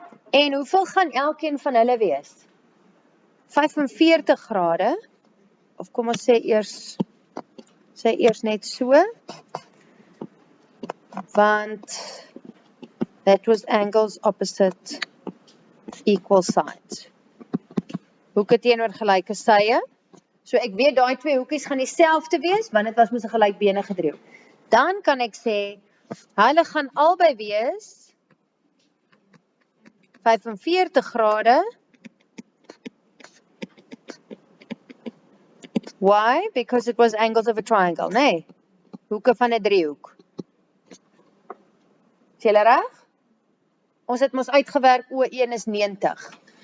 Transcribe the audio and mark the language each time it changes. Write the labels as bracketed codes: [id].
[af] En hoeveel gaan elkeen van hulle wees? 45 grade, of kom ons sê eers net so, want [en] that was angles opposite equal sides. [af] Hoeke teenoor gelyke sye. So ek weet daai twee hoekies gaan dieselfde wees, want dit was mos 'n gelykbenige driehoek. Dan kan ek sê, hulle gaan albei wees 45 grade. [en] Why? Because it was angles of a triangle, nee. [af] Hoeke van 'n driehoek. Is julle reg? Ons het mos uitgewerk O1 is 90.